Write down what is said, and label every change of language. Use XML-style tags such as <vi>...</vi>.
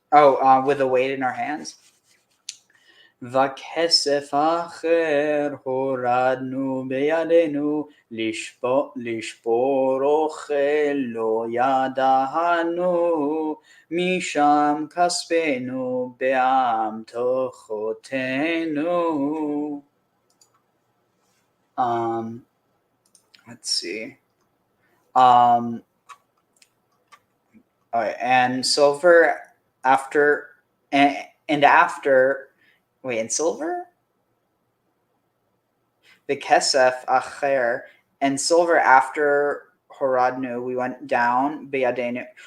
<en>With the weight in our hands.</en> <he>וכסף אחר הורדנו בידינו, לשבור אוכל לא ידענו, משם כספנו באמתחותינו.</he> <en>Let's see. And silver after, and after. Wait, and silver? The kesef acher, and silver after horadnu, we went down beyadenu.</en>